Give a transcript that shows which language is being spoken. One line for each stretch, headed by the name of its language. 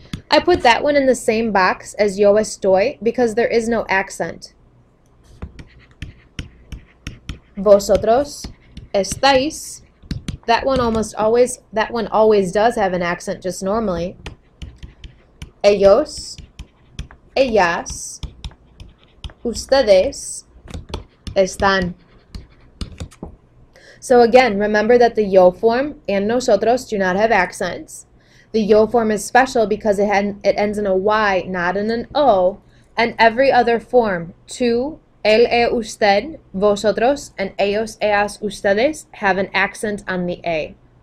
English: I put that one in the same box as
Spanish: yo estoy
English: because there is no accent.
Spanish: Vosotros estáis.
English: That one always does have an accent just normally.
Spanish: Ellos, ellas, ustedes están.
English: So again, remember that the yo form and nosotros do not have accents. The yo form is special because it ends in a Y, not in an O, and every other form, tú, él, usted, vosotros, and ellos, ellas, ustedes, have an accent on the A.